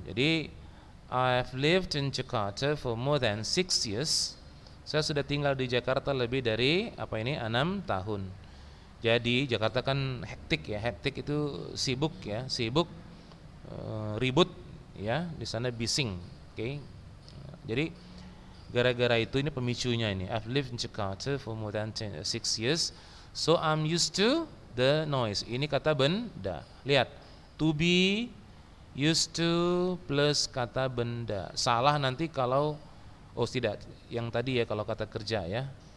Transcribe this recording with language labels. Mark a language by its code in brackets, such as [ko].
[id] Jadi [en] I've lived in Jakarta for more than 6 years. [id] Saya sudah tinggal di Jakarta lebih dari 6 tahun. Jadi Jakarta kan hektik ya, hektik itu sibuk ya, sibuk, ribut ya, di sana bising. Oke. Jadi gara-gara itu ini pemicunya ini. [en] I've lived in Jakarta for more than 6 years, so I'm used to the noise. [id] Ini kata benda. Lihat, to be, used to plus kata benda. Salah nanti kalau tidak, yang tadi ya kalau kata kerja ya.